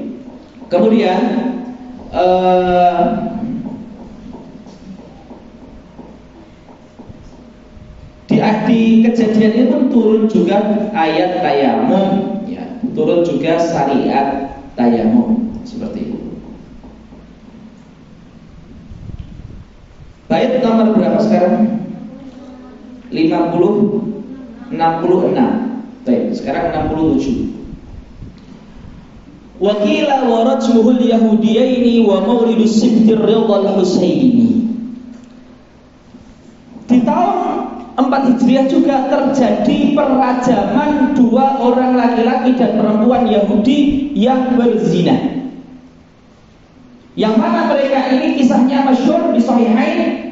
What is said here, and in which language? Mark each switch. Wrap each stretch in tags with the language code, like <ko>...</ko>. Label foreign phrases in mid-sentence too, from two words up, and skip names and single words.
<id>Kemudian di kejadian itu pun turun juga ayat tayamum, ya, turun juga syariat tayamum seperti itu. Bait nomor berapa sekarang? 66. Baik, sekarang 67.</id> <ar>وقيل ورجمه اليهوديين ومولد سبط الرضا الحسين.</ar> <id>Di tahun 4 Hijriah juga terjadi perajaman 2 orang laki-laki dan perempuan Yahudi yang berzina. Yang mana mereka ini kisahnya masyhur di Sahihain.</id>